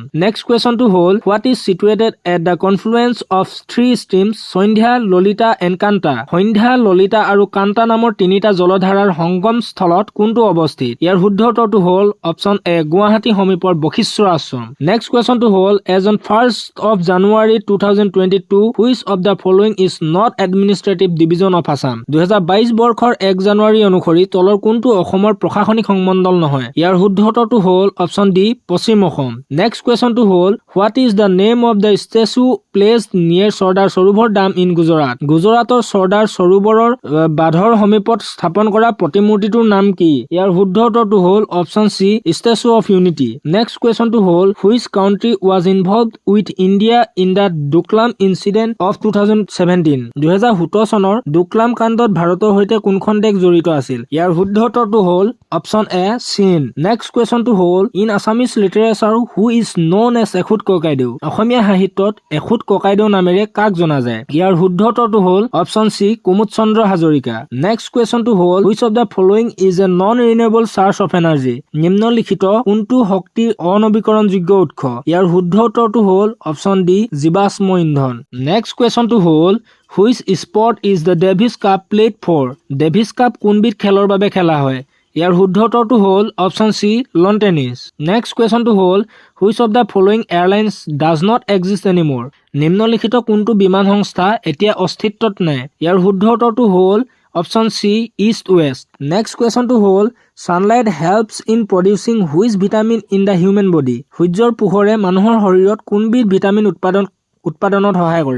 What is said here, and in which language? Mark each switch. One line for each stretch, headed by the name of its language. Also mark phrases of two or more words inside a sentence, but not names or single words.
English: next question হ'ল what is situated at the confluence of three streams Sandhya Lalita and Kanta?
Assamese: সন্ধ্যা ললিতা আৰু কান্তা নামৰ তিনিটা জলধাৰাৰ সংগম স্থলত কোনটো অৱস্থিত? ইয়াৰ শুদ্ধ উত্তৰটো হ'ল
English: option A
Assamese: গুৱাহাটী সমীপৰ বশিষ্ঠৰ আশ্ৰম।
English: next question হ'ল as on 1st of January 2022 which of the following is not administrative division of Assam?
Assamese: 2022 বৰ্ষৰ 1 জানুৱাৰী অনুসৰি তলৰ কোনটো অসমৰ প্ৰশাসনিক সংমণ্ডল নহয়? ইয়াৰ শুদ্ধ উত্তৰটো হ'ল
English: option D
Assamese: পশ্চিম অসম।
English: next question হ'ল what is the name of the statue placed near Sardar Sarovar dam in Gujarat?
Assamese: গুজৰাটৰ চৰ্দাৰ সৰোবৰৰ বাঁধৰ সমীপত স্থাপন কৰা প্ৰতিমূৰ্তিটোৰ নাম কি? ইয়াৰ শুদ্ধ উত্তৰটো হ'ল
English: option C
Assamese: ষ্টেচু অফ ইউনিটি।
English: next question হ'ল which country was involved with India in the Doklam incident of 2017?
Assamese: 2017 চনৰ ডোকলাম কাণ্ডত ভাৰতৰ সৈতে কোনখন দেশ জড়িত আছিল? ইয়াৰ শুদ্ধ উত্তৰটো হ'ল
English: option A
Assamese: চীন।
English: next question
Assamese: হ'ল
English: in Assamese literature who is known as
Assamese: এখুত ককাইদেউ? অসমীয়া সাহিত্যত এখুত ককাইদেউ নামেৰে কাক জনা যায়? ইয়াৰ শুদ্ধ উত্তৰটো হ'ল
English: option C
Assamese: কুমুদ চন্দ্ৰ হাজৰিকা।
English: next question হ'ল which of the following is a non renewable source of energy?
Assamese: নিম্নলিখিত কোনটো শক্তিৰ অনবীকৰণযোগ্য উৎস? ইয়াৰ শুদ্ধ উত্তৰটো হ'ল
English: option D
Assamese: জীৱাশ্ম ইন্ধন।
English: next question হ'ল which sport is the Davis Cup played for?
Assamese: ডেভিছ কাপ কোনবিধ খেলৰ বাবে খেলা হয়? ইয়াৰ শুদ্ধ উত্তৰটো হ'ল
English: option C lawn tennis. next question হ'ল which of the following airlines does not exist anymore?
Assamese: নিম্নলিখিত কোনটো বিমান সংস্থা এতিয়া অস্তিত্বত নাই? ইয়াৰ শুদ্ধ উত্তৰটো হ'ল
English: option C
Assamese: ইষ্ট ৱেষ্ট।
English: next question হ'ল sunlight helps in producing which vitamin in the human body?
Assamese: সূৰ্যৰ পোহৰে মানুহৰ শৰীৰত কোনবিধ ভিটামিন উৎপাদনত সহায় কৰে?